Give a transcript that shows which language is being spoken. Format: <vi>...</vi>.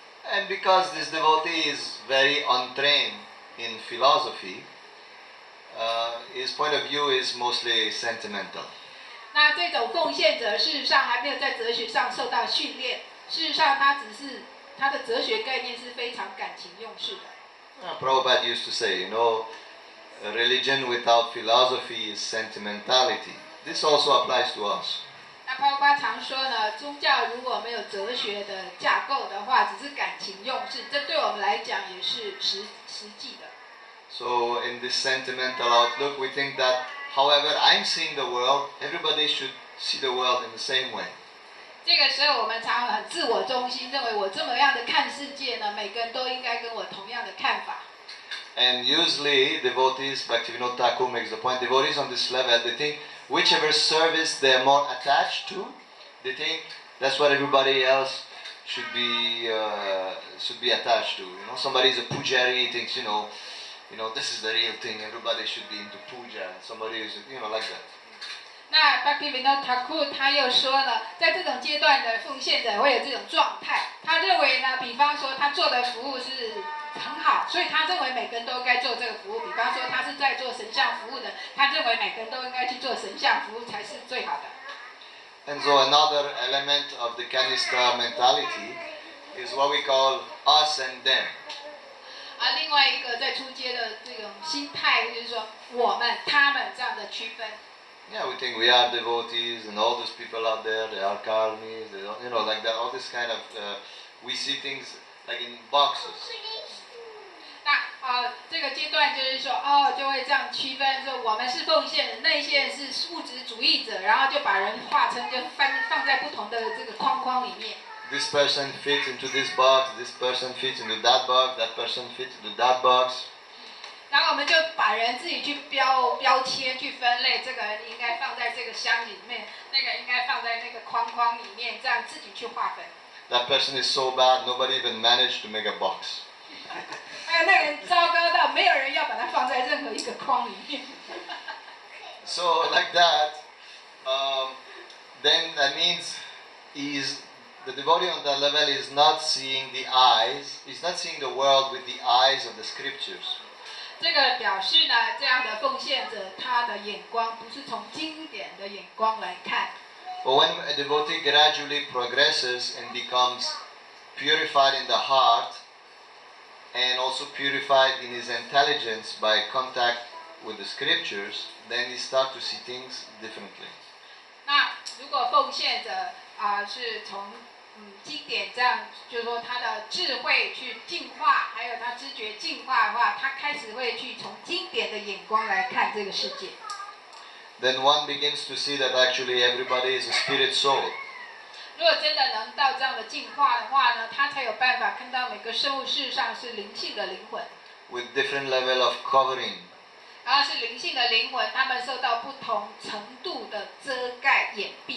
<en>And because this devotee is very untrained in philosophy, his point of view is mostly sentimental.</en> <zh>那这种奉献者，事实上还没有在哲学上受到训练。事实上，他的哲学概念是非常感情用事的。</zh> <en>Prabhupada used to say, religion without philosophy is sentimentality. This also applies to us.</en> <zh>那Prabhupada常说呢，宗教如果没有哲学的架构的话，只是感情用事，这对我们来讲也是实际的。</zh> <en>So in this sentimental outlook, we think that however I'm seeing the world, everybody should see the world in the same way.</en> <zh>这个时候，我们常很自我中心，认为我这么样的看世界呢，每个人都应该跟我同样的看法。</zh> <en>And usually devotees, Bhaktivinoda Thakur makes the point, devotees on this level, they think whichever service they're more attached to, they think that's what everybody else should be attached to. Somebody is a pujari, he thinks, this is the real thing, everybody should be into puja. Somebody is, like that.</en> <zh>那 Bhaktivinoda Thakur 他又说了，在这种阶段的奉献者会有这种状态。他认为呢，比方说他做的服务是很好，所以他认为每个人都应该做这个服务。比方说他是在做神像服务的，他认为每个人都应该去做神像服务才是最好的。</zh> <en>And so another element of the Kanista mentality is what we call us and them.</en> <zh>另外一个在出街的这种心态，就是说我们、他们这样的区分。</zh> <en>Yeah, we think we are devotees, and all those people out there, they are karmis, they don't, like that. All this kind of, we see things like in boxes.</en> <zh>那这个阶段就是说，就会这样区分，说我们是奉献的，那些人是物质主义者，然后就把人划成就放在不同的这个框框里面。</zh> <en>This person fits into this box, this person fits into that box, that person fits into that box.</en> <zh>然后我们就把人自己去标签、去分类，这个人应该放在这个箱里面，那个应该放在那个框框里面，这样自己去划分。</zh> <en>That person is so bad, nobody even managed to make a box.</en> <zh>那个人糟糕到没有人要把它放在任何一个框里面。</zh> <en>So like that, then that means the devotee on that level is not seeing the eyes, is not seeing the world with the eyes of the scriptures.</en> <zh>这个表示呢，这样的奉献者，他的眼光不是从经典的眼光来看。</zh> <en>But when a devotee gradually progresses and becomes purified in the heart, and also purified in his intelligence by contact with the scriptures, then he starts to see things differently.</en> <zh>那如果奉献者是从经典这样，就是说他的智慧去净化，还有他知觉净化的话，他开始会去从经典的眼光来看这个世界。</zh> <en>Then one begins to see that actually everybody is a spirit soul.</en> <zh>如果真的能到这样的进化的话呢，他才有办法看到每个生物事实上是灵性的灵魂。</zh> <en>With different level of covering.</en> <zh>然后是灵性的灵魂，他们受到不同程度的遮盖掩蔽。</zh>